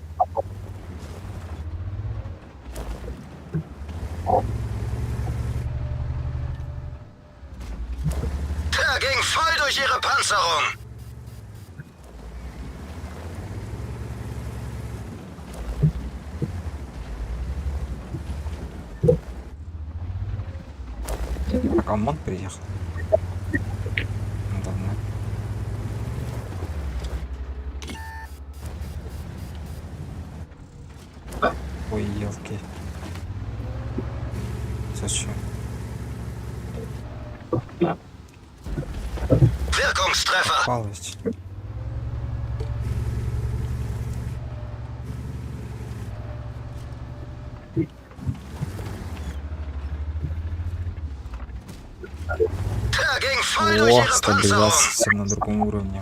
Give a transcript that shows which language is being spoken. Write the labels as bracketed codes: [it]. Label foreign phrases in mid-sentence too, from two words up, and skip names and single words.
[de] Der ging voll durch ihre Panzerung! [ru] Пока ОМОН приехал. Ну, давно. Ой, елки. Зачем? [de] Wirkungstreffer! [ru] Палость. [de] Der ging voll durch [ru] О, [de] ihre [ru] стабилизация [de] Panzerung! [ru] совсем на другом уровне.